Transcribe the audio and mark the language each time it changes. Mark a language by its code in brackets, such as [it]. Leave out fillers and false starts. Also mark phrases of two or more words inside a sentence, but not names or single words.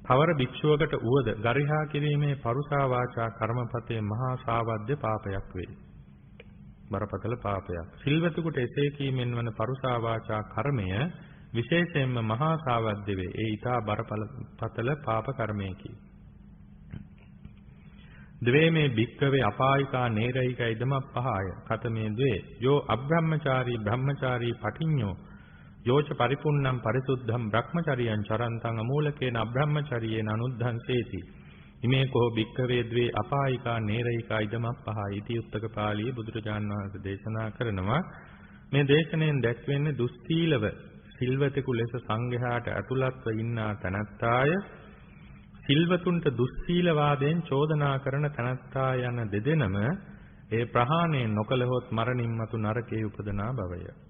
[si] කවර භික්ෂුවකට උවද ගරිහා කිරීමේ පරුසා වාචා කර්මපතේ මහා සාවද්‍ය පාපයක් වේ. බරපතල පාපයක්. සිල්වතෙකුට එසේ කීමෙන් වන පරුසා වාචා කර්මය විශේෂයෙන්ම මහා සාවද්‍ය වේ. ඒ ඊටා බරපතල පාප කර්මයකි. [pi] ද්වේ මේ භික්ඛවේ අපායිකා නේරයිකා ඉදමප්පහාය කතමේ ද්වේ යෝ අබ්‍රහ්මචාරී බ්‍රහ්මචාරී පටිඤ්ඤෝ යෝච පරිපුන්නම් පරිසුද්ධම් බ්‍රහ්මචරියං චරන්තං අමූලකේන අබ්‍රහ්මචරියේන අනුද්ධංසේති ඉමේ කෝ භික්ඛවේ ද්වේ අපායිකා නේරයිකා ඉදමප්පහාය ඉති [si] උත්තක පාළියේ බුදුරජාන් වහන්සේ දේශනා කරනවා මේ දේශනෙන් දැක්වෙන්නේ දුස්සීලව සිල්වතෙකු ලෙස සංඝයාට ඇතුළත්ව ඉන්නා තනත්තාය සිල්වතුන්ට දුස්සීලවාදයෙන් චෝදනා කරන තනත්තා යන දෙදෙනම ඒ ප්‍රහාණය නොකළහොත් මරණින් මතු නරකයේ උපදනා බවය.